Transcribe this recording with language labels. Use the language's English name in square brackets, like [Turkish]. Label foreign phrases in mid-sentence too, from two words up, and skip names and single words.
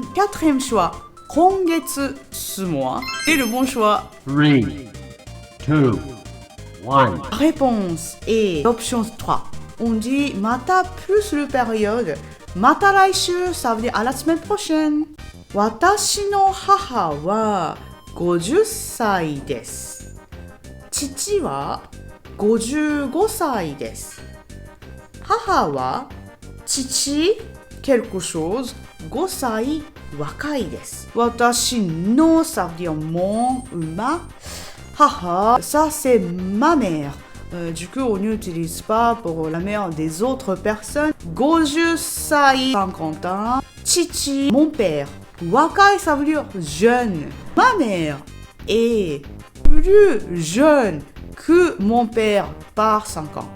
[French] Quatrième choix. Kongetsu, ce mois. Et le bon choix. 3, 2, 1. Réponse est l'option 3. on dit mata plus le période. [Japanese] また来週, [French] ça veut dire à la semaine prochaine. [Japanese] 私の母は 50 歳です。父は55歳です。母は父 [French] quelque chose [Japanese] 5 歳若いです。 [French] 私の ça veut dire mon ou ma. Haha, ça c'est ma mère. Du coup, on n'utilise pas pour la mère des autres personnes. 50 歳 50 ans. Chichi, mon père. Wakai, ça veut dire jeune. Ma mère est plus jeune que mon père par 5 ans.